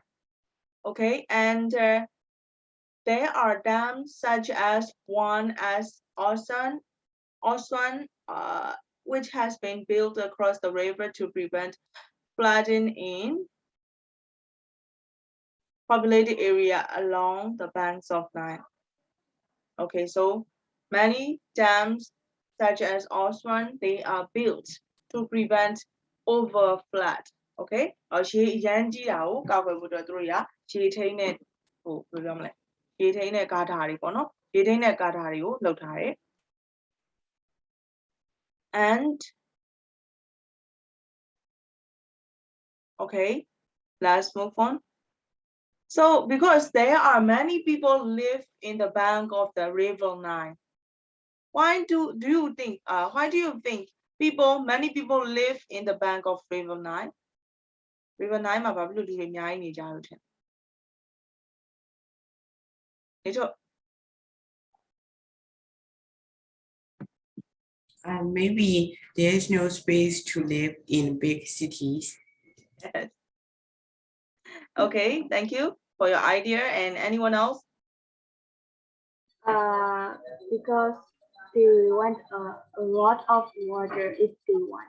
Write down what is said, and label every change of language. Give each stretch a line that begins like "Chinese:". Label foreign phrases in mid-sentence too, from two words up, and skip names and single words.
English: Okay, and there are dams such as one as Oswan, which has been built across the river to prevent flooding in populated area along the banks of Nile. Okay, so many dams such as Oswan, they are built to prevent overflood.
Burmese: Okay, ရေအရမ်းကြီးတာကိုကာကွယ်ဖို့အတွက်သူတို့ကရေထိန်းတဲ့ဘယ်လိုပြောမလဲရေထိန်းတဲ့ကားဓာတ်တွေပေါ့နော်ရေထိန်းတဲ့ကားဓာတ်တွေကိုလုပ်ထားတယ်
English: and okay, let's move on. So because there are many people live in the bank of the river Nile, why do you think many people live in the bank of river Nile?
Burmese: River Nile မှာဘာဖြစ်လို့လူတွေအများကြီးနေကြလို့ထင်နေတော့
English: Maybe there is no space to live in big cities. Yes. Okay, thank you for your idea. And anyone else? Because they want a lot of water if they want.